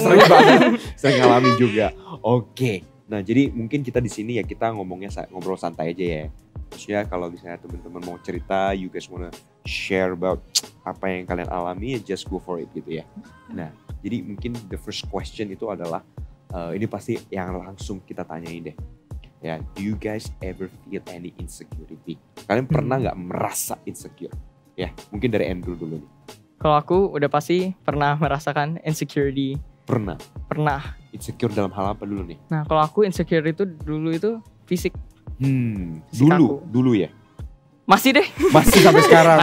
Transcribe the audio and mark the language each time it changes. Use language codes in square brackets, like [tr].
[id] Sering banget. Sering ngalami juga. Oke. Nah jadi mungkin kita di sini ya kita ngomongnya ngobrol santai aja ya. Maksudnya kalau misalnya teman-teman mau cerita, [en] you guys wanna share about [id] apa yang kalian alami, ya [en] just go for it [id] gitu ya. Nah jadi mungkin [en] the first question [id] itu adalah ini pasti yang langsung kita tanyain deh. [en] Ya, do you guys ever feel any insecurity? [id] Kalian pernah nggak merasa insecure? Ya, mungkin dari Andrew dulu nih. Kalau aku udah pasti pernah merasakan insecurity. Pernah. Insecure dalam hal apa dulu nih? Nah, kalau aku insecure itu dulu itu fisik. Fisik dulu ya. Masih deh. Masih sampai sekarang.